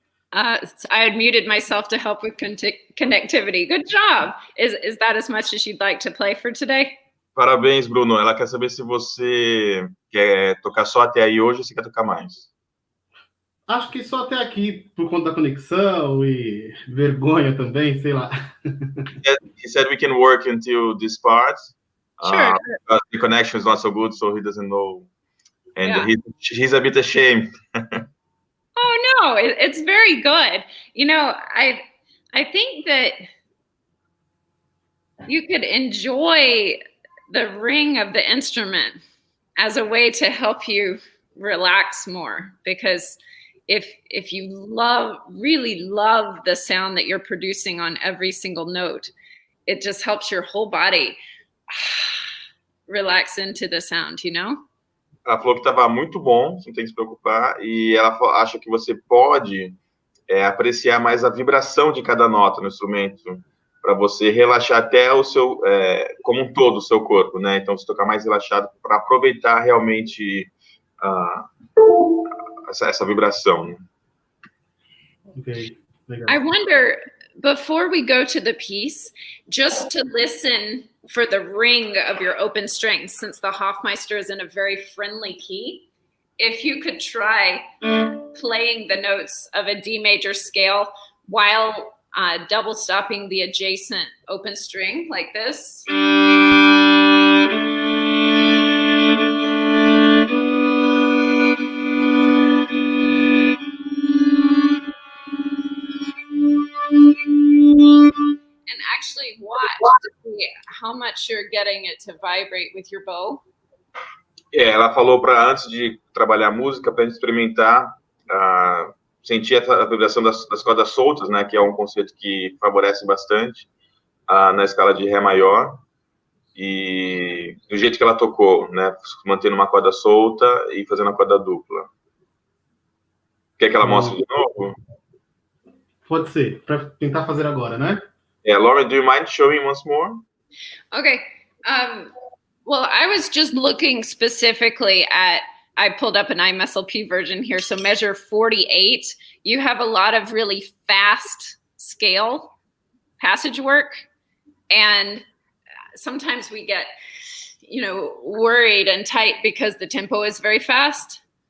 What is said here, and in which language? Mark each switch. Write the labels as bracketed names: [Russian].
[English] I had muted myself to help with connectivity. Good job. Is that as much as you'd like to play for today? [Portuguese] Parabéns, Bruno. Ela quer saber se você quer tocar só até aí hoje ou se quer tocar mais. Acho que só até aqui, por conta da conexão e vergonha também, sei lá. [English] He said we can work until this part. Sure. But the connection is not so good, so he doesn't know. And Yeah. he's a bit ashamed. Oh no, it's very good. You know, I think that you could enjoy the ring of the instrument as a way to help you relax more, because if you really love the sound that you're producing on every single note, it just helps your whole body relax into the sound, you know? [Portuguese] Ela falou que estava muito bom, você não tem que se preocupar, e ela acha que você pode apreciar mais a vibração de cada nota no instrumento, para você relaxar até o seu, como um todo, o seu corpo, né? Então, você tocar mais relaxado para aproveitar realmente essa vibração. Ok, legal. [English] I wonder, before we go to the piece, just to listen for the ring of your open strings, since the Hofmeister is in a very friendly key, if you could try playing the notes of a D major scale while double stopping the adjacent open string like this. And actually watch to see how much you're getting it to vibrate with your bow. [Portuguese] Ela falou para antes de trabalhar a música, para a gente experimentar, sentir a vibração das cordas soltas, né, que é um conceito que favorece bastante na escala de Ré maior, e do jeito que ela tocou, né, mantendo uma corda solta e fazendo a corda dupla. Quer que ela mostre de novo? Pode ser, para tentar fazer agora, né? [English] Lauren, do you mind showing once more? Okay. Well, I was just looking specifically at I pulled up an IMSLP version here. So measure 48. You have a lot of really fast scale passage work. And sometimes we get, worried and tight because the tempo is very fast.